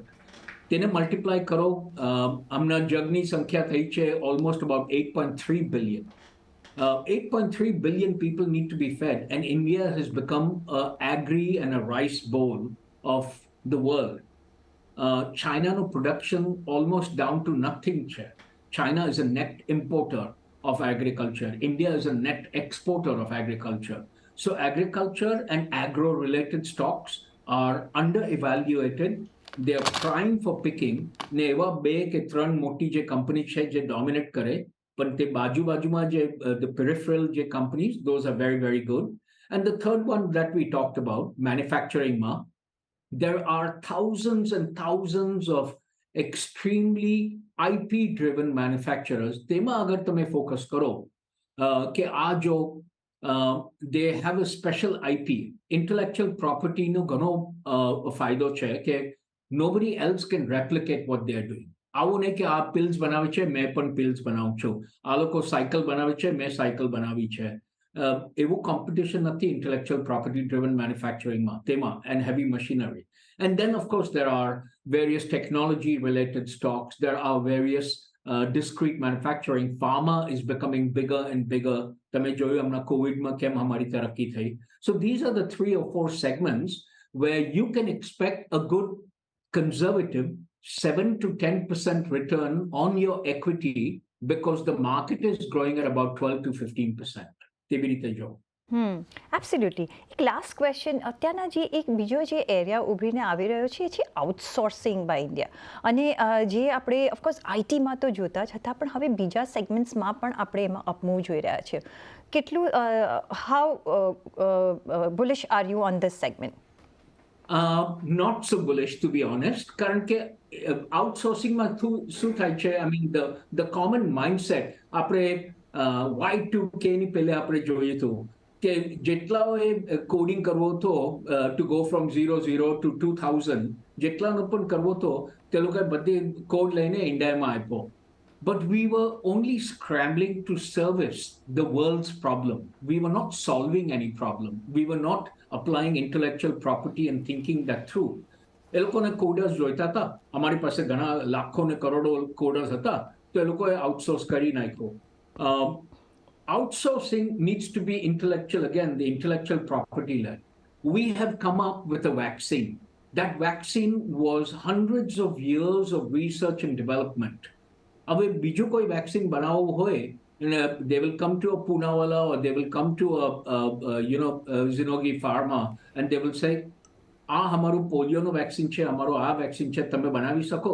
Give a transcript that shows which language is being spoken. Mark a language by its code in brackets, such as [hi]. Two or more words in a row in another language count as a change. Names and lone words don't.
[gu] તેને મલ્ટીપ્લાય કરો, હમણાં જગની સંખ્યા થઈ છે [en] almost about 8.3 billion. 8.3 billion people need to be fed, and India has become an agri and a rice bowl of the world. China's production almost down to nothing છે. China is a net importer of agriculture. India is a net exporter of agriculture. So agriculture and agro-related stocks are under-evaluated. They are prime for picking. [gu] ને એવા 2 કે 3 મોટી જે કંપની છે જે ડોમિનેટ કરે, પણ તે બાજુમાં જે [en] the peripheral [gu] જે [en] companies, those are very, very good. And the third one that we talked about, manufacturing માં, there are thousands and thousands of extremely IP-driven manufacturers. [gu] તેમાં અગર તમે ફોકસ કરો કે આ જો [en] they have a special IP, intellectual property [gu] નો ઘણો ફાયદો છે કે [en] nobody else can replicate what they are doing. [gu] આવું નહીં કે આ પિલ્સ બનાવે છે, મેં પણ પિલ્સ બનાવું છું. આ લોકો સાયકલ બનાવે છે, મેં સાયકલ બનાવી છે. એવું કોમ્પિટિશન નથી [en] intellectual property driven manufacturing [gu] માં તેમાં [en] and heavy machinery. And then of course there are various technology related stocks. There are various discrete manufacturing. Pharma is becoming bigger and bigger. [gu] તમે જોયું હમણાં કોવિડમાં કેમ અમારી તરક્કી થઈ. [en] So these are the 3 or 4 segments where you can expect a good conservative 7 to 10% return on your equity because the market is growing at about 12 to 15%. [gu] તેવી રીતે જો. એબ્સોલ્યુટલી. એક લાસ્ટ ક્વેશ્ચન, અત્યારના જે એક બીજો જે એરિયા ઉભરીને આવી રહ્યો છે એ છે [en] outsourcing by India. [gu] અને જે આપણે ઓફકોર્સ આઈટીમાં તો જોતા છતાં પણ હવે બીજા સેગમેન્ટ્સમાં પણ આપણે એમાં અપમૂવ જોઈ રહ્યા છીએ. [en] કેટલું how bullish are you on this segment? Not so bullish, to be honest. [gu] કારણ કે આઉટસોર્સિંગમાં શું થાય છે, [en] I mean the common mindset, [gu] આપણે Y2K ની પહેલે આપણે જોયું હતું કે જેટલાઓએ કોડિંગ કરવો હતો [en] to go from 00 to 2000, [gu] જેટલાનો પણ કરવો હતો તે લોકોએ બધી કોડ લઈને ઇન્ડિયામાં આપ્યો. [en] But we were only scrambling to service the world's problem. We were not solving any problem. We were not applying intellectual property and thinking that through. [gu] એ લોકોને કોડર્સ જોઈતા હતા. અમારી પાસે ઘણા લાખો ને કરોડો કોડર્સ હતા, તો એ લોકોએ આઉટસોર્સ કરી નાખ્યો. [en] Outsourcing needs to be intellectual, again, the intellectual property led. We have come up with a vaccine. That vaccine was hundreds of years of research and development. [gu] હવે બીજો કોઈ વેક્સિન બનાવવું હોય, [en] they will come to a Poonawalla or they will come to a Zinogi Pharma and they will say, [gu] આ અમારું પોલિયોનો વેક્સિન છે, અમારો આ વેક્સિન છે, તમે બનાવી શકો.